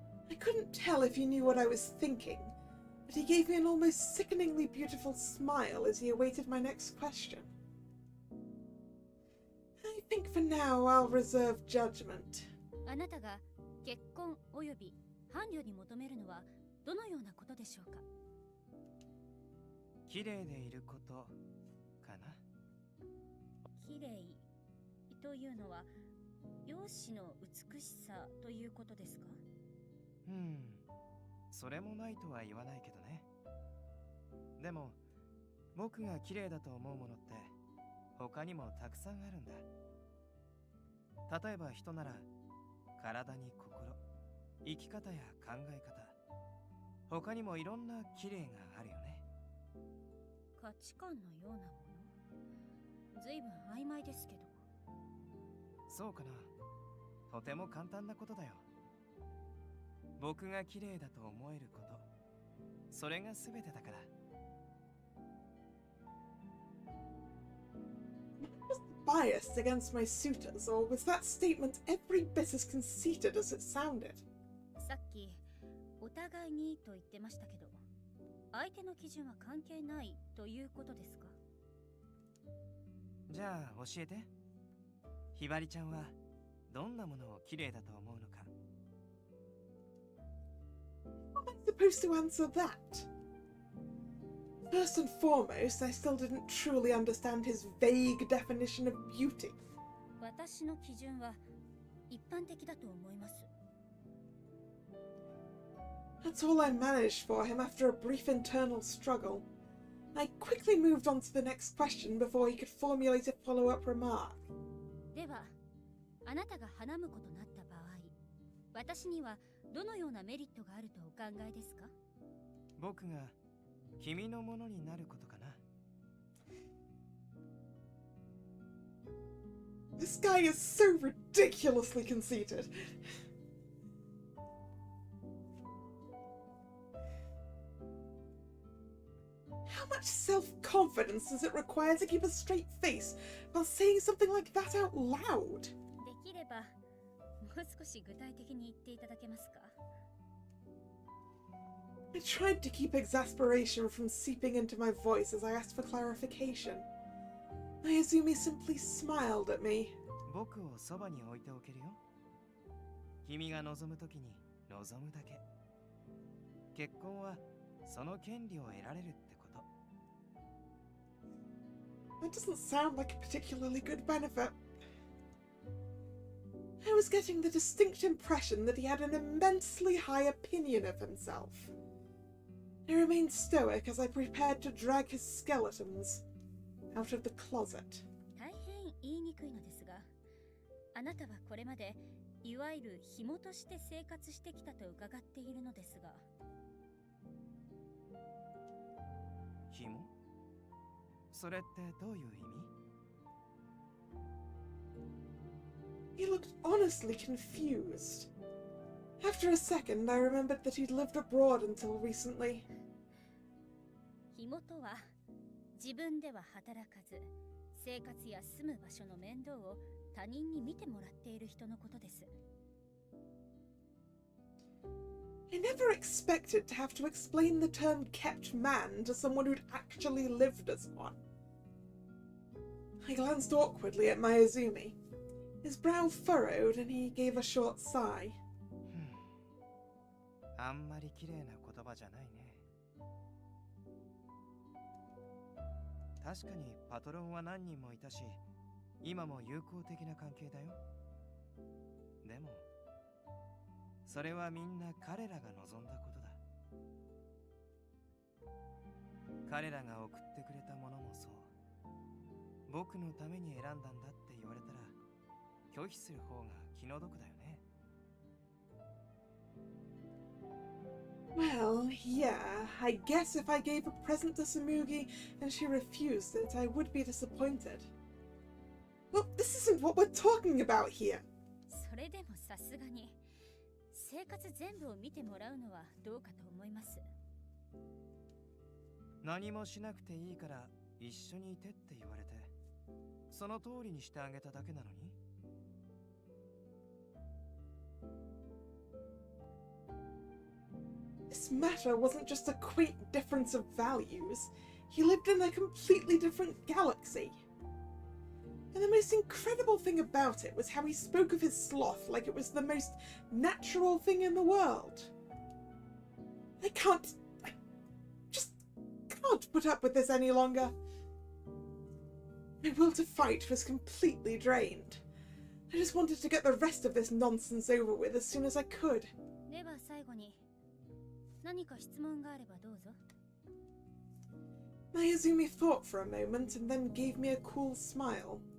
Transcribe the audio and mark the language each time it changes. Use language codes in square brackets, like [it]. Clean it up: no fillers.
[en] I couldn't tell if he knew what I was thinking, but he gave me an almost sickeningly beautiful smile as he awaited my next question. I think for now I'll reserve judgment. [ja] あなたが結婚および伴侶に求めるのはどのようなことでしょうか？綺麗でいることかな。綺麗というのは容姿の美しさということですか？それもないとは言わないけどね。でも僕が綺麗だと思うものって他にもたくさんあるんだ。例えば人なら体に心、生き方や考え方、他にもいろんな綺麗があるよね。価値観のようなもの、ずいぶん曖昧ですけど。そうかな。とても簡単なことだよ。僕が綺麗だと思えること、それが全てだから。 [en] Biased against my suitors, or was that statement every bit as conceited as it sounded? [ja] さっきお互いにと言ってましたけど、相手の基準は関係ないということですか？じゃあ教えて。ひばりちゃんはどんなものを綺麗だと思うのか。 [en] How am I supposed to answer that? First and foremost, I still didn't truly understand his vague definition of beauty. [ja] 私の基準は一般的だと思います。 [en] That's all I managed for him after a brief internal struggle. I quickly moved on to the next question before he could formulate a follow-up remark. [ja] では、あなたが花婿となった場合、私にはどのようなメリットがあるとお考えですか？僕が君のものになることかな。 [en] This guy is so ridiculously conceited. How much self-confidence does it require to keep a straight face while saying something like that out loud? [ja] できれば、もう少し具体的に言っていただけますか？ [en] I tried to keep exasperation from seeping into my voice as I asked for clarification. Mayuzumi simply smiled at me. [ja] 僕をそばに置いておけるよ。君が望むときに望むだけ。結婚はその権利を得られるってこと。 [en] That doesn't sound like a particularly good benefit. I was getting the distinct impression that he had an immensely high opinion of himself. I remained stoic as I prepared to drag his skeletons out of the closet. [ja] 大変言いにくいのですが、あなたはこれまでいわゆる紐として生活してきたと伺っているのですが。紐？それってどういう意味？ [en] He looked honestly confused. After a second, I remembered that he'd lived abroad until recently. [ja] 紐とは自分では働かず、生活や住む場所の面倒を他人に見てもらっている人のことです。 [en] I never expected to have to explain the term kept man to someone who'd actually lived as one. I glanced awkwardly at Mayuzumi. His brow furrowed and he gave a short sigh. [ja] あんまり綺麗な言葉じゃないね。確かにパトロンは何人もいたし、今も友好的な関係だよ。でも、それはみんな彼らが望んだことだ。彼らが送ってくれたものもそう。僕のために選んだんだって言われたら、拒否する方が気の毒だよね。 [en] Well, yeah, I guess if I gave a present to Samugi and she refused it, I would be disappointed. Well, this isn't what we're talking about here. [ja] それでもさすがに生活全部を見てもらうのはどうかと思います。何もしなくていいから一緒にいてって言われて、その通りにしてあげただけなのに。 [en] This matter wasn't just a quaint difference of values. He lived in a completely different galaxy. And the most incredible thing about it was how he spoke of his sloth like it was the most natural thing in the world. I just can't put up with this any longer. My will to fight was completely drained. I just wanted to get the rest of this nonsense over with as soon as I could. [ja] では最後に何か質問があればどうぞ。 [en] Mayuzumi thought for a moment and then gave me a cool smile.